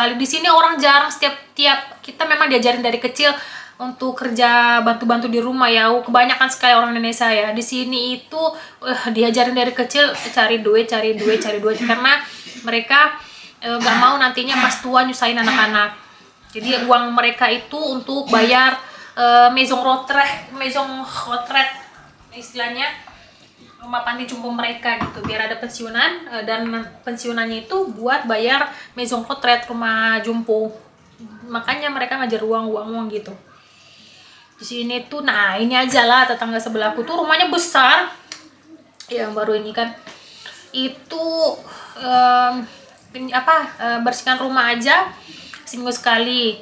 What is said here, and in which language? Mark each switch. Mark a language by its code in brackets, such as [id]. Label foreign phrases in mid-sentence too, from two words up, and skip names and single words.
[id] Di sini orang jarang tiap kita memang diajarin dari kecil untuk kerja bantu-bantu di rumah ya. Kebanyakan sekali orang Indonesia ya. Di sini itu diajarin dari kecil cari duit karena mereka nggak mau nantinya pas tua nyusahin anak-anak. Jadi uang mereka itu untuk bayar [fr] maison retraite [id] istilahnya, rumah panti jompo mereka gitu, biar ada pensiunan dan pensiunannya itu buat bayar [fr] maison retraite, [id] rumah jompo. Makanya mereka ngajar uang gitu. Di sini tuh, nah ini aja lah tetangga sebelahku tuh rumahnya besar. Yang baru ini kan itu bersihkan rumah aja seminggu sekali.